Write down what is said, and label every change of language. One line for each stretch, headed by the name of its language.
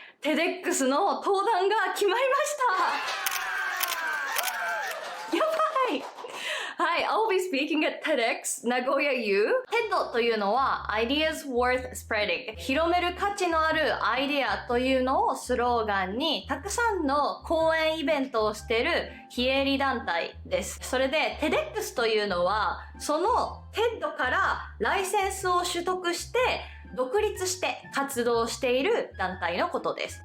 Japanese: TEDx の登壇が決まりました。やばい。はい、
English: I'll be speaking at TEDx 名古屋 U。
Japanese: TED というのは
English: Ideas Worth Spreading。
Japanese: 広める価値のあるアイデアというのをスローガンに、たくさんの講演イベントをしている非営利団体です。それで TEDx というのは、その TED からライセンスを取得して、独立して活動している団体のことです。